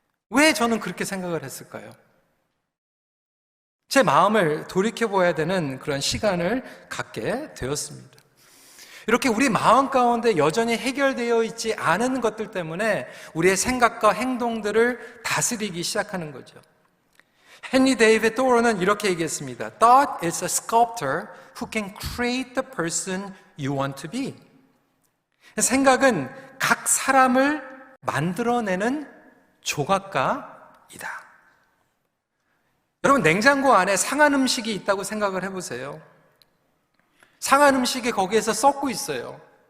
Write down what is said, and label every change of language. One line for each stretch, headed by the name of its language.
Korean: 왜 저는 그렇게 생각을 했을까요? 제 마음을 돌이켜봐야 되는 그런 시간을 갖게 되었습니다. 이렇게 우리 마음 가운데 여전히 해결되어 있지 않은 것들 때문에 우리의 생각과 행동들을 다스리기 시작하는 거죠. 헨리 데이비드 토로는 이렇게 얘기했습니다.
English: Thought is a sculptor who can create the person you want to be.
Korean: 생각은 각 사람을 만들어내는 조각가이다. 여러분, 냉장고 안에 상한 음식이 있다고 생각을 해보세요. 상한 음식이 거기에서 썩고 있어요.